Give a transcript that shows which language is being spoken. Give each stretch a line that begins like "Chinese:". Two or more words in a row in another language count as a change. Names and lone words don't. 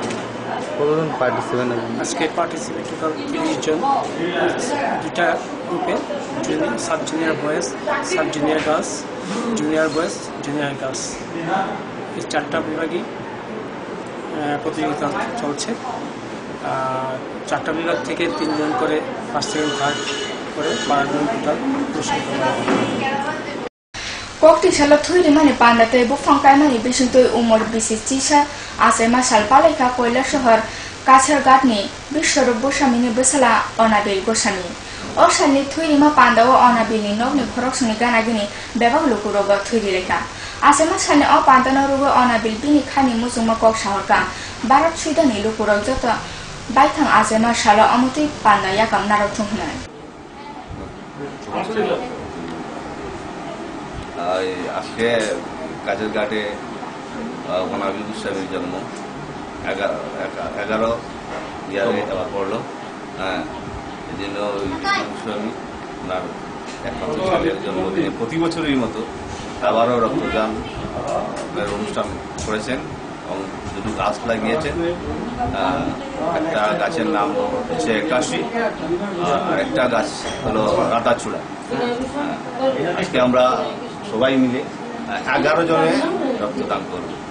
Bangla: আজকে
English: participate total
Bangla: 30 জন দুটা গ্রুপে
English: sub junior boys sub junior girls junior boys junior girls
Bangla: এই চারটা বিভাগে প্রতিযোগিতা চলছে চারটা বিভাগ থেকে 3 জন করে
English: first second third
Bangla: করে 12 জন টোটাল পুরস্কৃত করা হবে
Kok Borok: kokti sala thui mani panda te bu fangkai mani bising toi umor bisi chisa ase ma salpalai ka koila shahar kachar gatni bishwar gosamini besala onabel gosami Oshani Twinima Panda or Onabini, no Nikorosuni Ganagini, Beva Lukuroga Twirika. Asema Shani or Pandana Rugo Onabilbini Kani Musuma Koksharka, Barat Shidani Lukurojota, Baitan Asema Shala Amuti Panda Yakam Narotumna.
Bangla: আজকে কাজের ঘাটে ওনাবিল গোস্বামীর জন্ম 11 ইয়ারে আবার পড়লো এই জন্য গোস্বামী ওনার একমাত্র ছেলের জন্মদিনে প্রতি বছরের মতো আবারও রক্তদান অনুষ্ঠান করেছেন এবং দুটো গাছ লাগিয়েছেন একটা গাছের নাম হচ্ছে 81 আর একটা গাছ হলো রাতাচূড়া আজকে আমরা সবাই মিলে 11 জনে রক্তদান করব